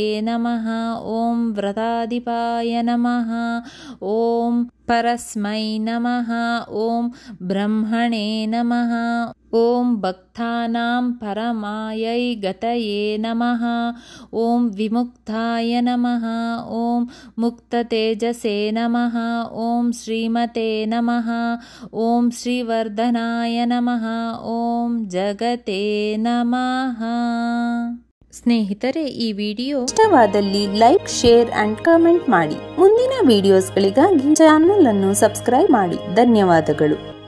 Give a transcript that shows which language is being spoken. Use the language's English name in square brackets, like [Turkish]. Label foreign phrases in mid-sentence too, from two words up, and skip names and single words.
[Sanskrit] नमः ॐ व्रताधिपाय नमः ॐ परस्मै नमः ॐ ब्रह्मणे नमः ॐ भक्तानां परमायै गतये नमः ॐ विमुक्ताय नमः ॐ मुक्ततेजसे नमः ॐ श्रीमते नमः ॐ श्रीवर्धनाय नमः ॐ जगते नमः। [Kannada] ಸ್ನೇಹಿತರೆ, ಈ ವಿಡಿಯೋ ಇಷ್ಟವಾದಲ್ಲಿ [English] like, share and comment [Kannada] ಮಾಡಿ. ಮುಂದಿನ ವಿಡಿಯೋಸ್ಗಳಿಗಾಗಿ ಚಾನೆಲ್ ಅನ್ನು ಸಬ್ಸ್ಕ್ರೈಬ್ ಮಾಡಿ. ಧನ್ಯವಾದಗಳು.